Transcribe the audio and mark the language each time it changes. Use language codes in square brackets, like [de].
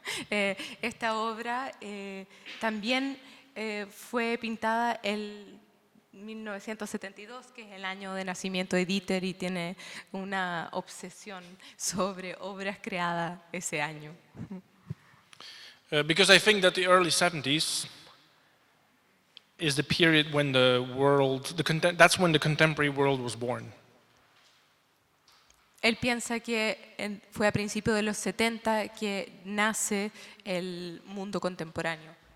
[es] Esta obra también fue pintada el 1972, que es el año de nacimiento de Dieter, y tiene una obsesión sobre obras creadas ese año. [en] Because I think that the early 70s is the period when the world, that's when the contemporary world was born. [es] Él piensa que fue a principios de los 70 que nace el mundo contemporáneo,